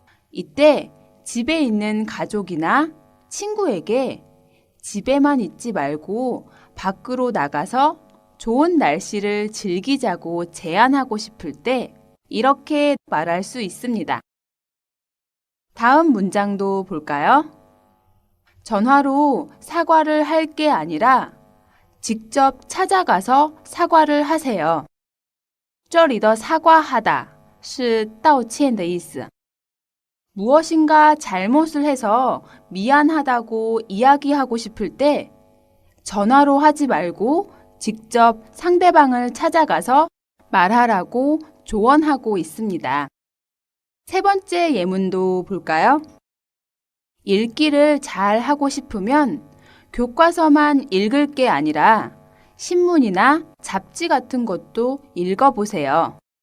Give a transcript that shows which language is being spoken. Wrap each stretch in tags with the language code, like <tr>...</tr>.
<ko>이때 집에 있는 가족이나 친구에게 집에만 있지 말고 밖으로 나가서 좋은 날씨를 즐기자고 제안하고 싶을 때 이렇게 말할 수 있습니다. 다음 문장도 볼까요? 전화로 사과를 할 게 아니라 직접 찾아가서 사과를 하세요.</ko> <zh>这里的 사과하다 是道歉的意思.</zh> <ko>무엇인가 잘못을 해서 미안하다고 이야기하고 싶을 때 전화로 하지 말고 직접 상대방을 찾아가서 말하라고 조언하고 있습니다. 세 번째 예문도 볼까요? 읽기를 잘 하고 싶으면 교과서만 읽을 게 아니라 신문이나 잡지 같은 것도 읽어보세요.</ko>